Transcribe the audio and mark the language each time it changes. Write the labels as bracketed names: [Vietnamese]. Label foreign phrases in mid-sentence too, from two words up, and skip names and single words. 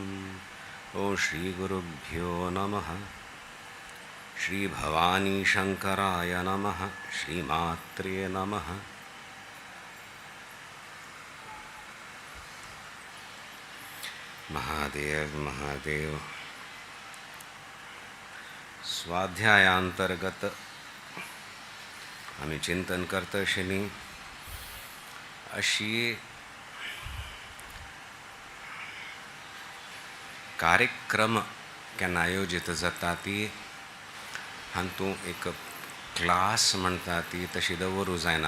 [Sanskrit] ओ श्रीगुरुभ्यो नमः। श्रीभवानीशङ्कराय नमः। श्रीमात्रे नमः। महादेव महादेव। [Konkani] स्वाध्यायांतर्गत आम्ही चिंतन करत आशिल्ली अशी कार्यक्रम केन्ना आयोजीत जाता ती हातूंत एक क्लास म्हणटा ती तशी दवरूं जायना।